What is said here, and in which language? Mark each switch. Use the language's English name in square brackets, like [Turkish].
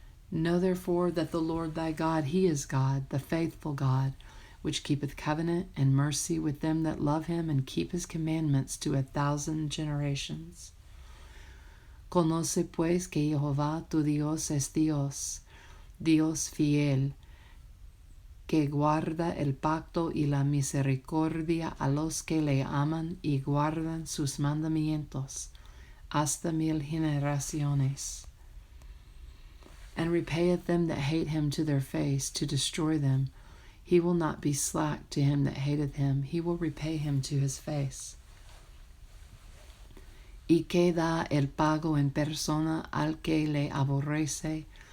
[English] Know therefore that the Lord thy God, he is God, the faithful God, which keepeth covenant and mercy with them that love him, and keep his commandments to 1,000 generations. [Spanish] Conoce pues que Jehová tu Dios es Dios, Dios fiel, que guarda el pacto y la misericordia a los que le aman y guardan sus mandamientos hasta 1000 generaciones. [English] And repayeth them that hate him to their face, to destroy them. He will not be slack to him that hateth him, he will repay him to his face. [Spanish] Y que da el pago en persona al que le aborrece,